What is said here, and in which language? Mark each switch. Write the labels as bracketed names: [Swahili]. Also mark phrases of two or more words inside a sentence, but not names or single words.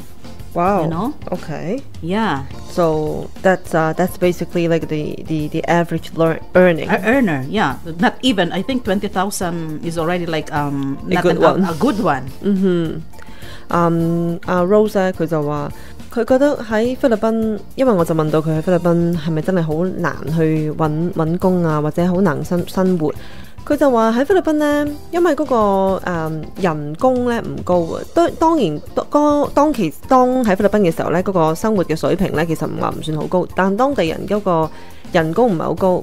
[English] Wow. Okay. Yeah. So that's basically like the average earning. Earner. Yeah. Not even. I think 20,000 is already like a good one. A good one. [Cantonese] Rose 佢就話佢覺得喺菲律賓，因為我就問到佢喺菲律賓係咪真係好難去揾工啊，或者好難生活。佢就話喺菲律賓呢，因為嗰個人工呢唔高啊。當然當喺菲律賓嘅時候呢，嗰個生活嘅水平呢其實唔算好高，但當地人嗰個人工唔係好高。